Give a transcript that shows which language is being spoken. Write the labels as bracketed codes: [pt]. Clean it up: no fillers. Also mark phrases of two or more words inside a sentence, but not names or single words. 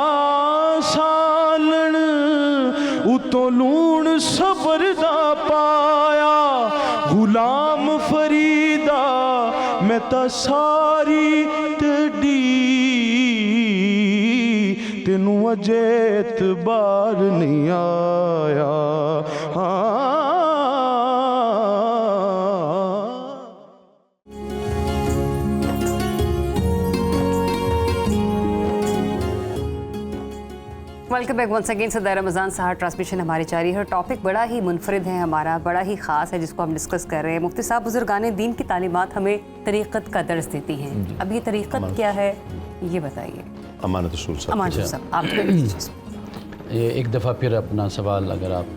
[pa] ਸਾਲਣ ਉਤੋਂ ਲੂਣ ਸਬਰ ਦਾ ਪਾਇਆ ਗੁਲਾਮ ਫਰੀਦਾ ਮੈਂ ਤਾਂ ਸਾਰੀ ਤੇਡੀ ਤੈਨੂੰ ਅਜੇ ਇਤਬਾਰ ਨਹੀਂ ਆਇਆ [en] welcome back once again [ur] صدر رمضان سحر ٹرانسمیشن ہماری جاری ہے. ٹاپک بڑا ہی منفرد ہے، ہمارا بڑا ہی خاص ہے جس کو ہم ڈسکس کر رہے ہیں. مفتی صاحب، بزرگان دین کی تعلیمات ہمیں طریقت کا درس دیتی ہیں. اب یہ طریقت کیا ہے یہ بتائیے. امانت رسول صاحب, आप یہ ایک دفعہ پھر اپنا سوال اگر آپ.